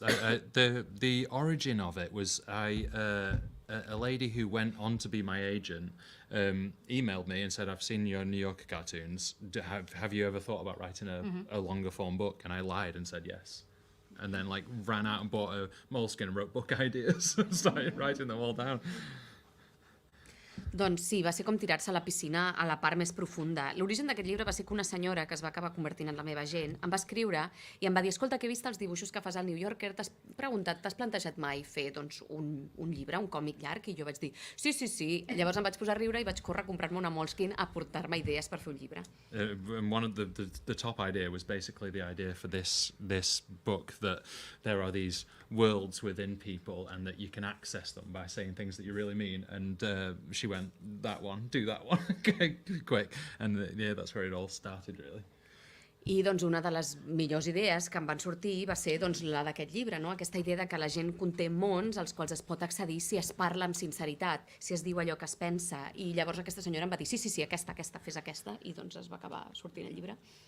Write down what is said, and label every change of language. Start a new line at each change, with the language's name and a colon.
English: The origin of it was a lady who went on to be my agent emailed me and said, I've seen your New Yorker cartoons. Have you ever thought about writing a longer form book? And I lied and said yes. And then ran out and bought a moleskin and wrote book ideas and started writing them all down.
Catalan: Doncs sí, va ser com tirar-se a la piscina a la part més profunda. L'origen d'aquest llibre va ser que una senyora que es va acabar convertint en la meva agent em va escriure i em va dir, escolta, que he vist els dibuixos que fas al New Yorker, t'has preguntat, t'has plantejat mai fer un llibre, un còmic llarg? I jo vaig dir, sí. Llavors em vaig posar a riure i vaig córrer a comprar-me una Moleskine a portar-me idees per fer un llibre.
English: One of the top idea was basically the idea for this book, that there are these worlds within people and that you can access them by saying things that you really mean. And she went, that one, do that one, okay, quick. And yeah, that's where it all started, really.
Catalan: I doncs una de les millors idees que em van sortir va ser doncs, la d'aquest llibre, no? Aquesta idea de que la gent conté mons als quals es pot accedir si es parla amb sinceritat, si es diu allò que es pensa. I llavors aquesta senyora em va dir, sí, aquesta, fes aquesta, i doncs es va acabar sortint el llibre.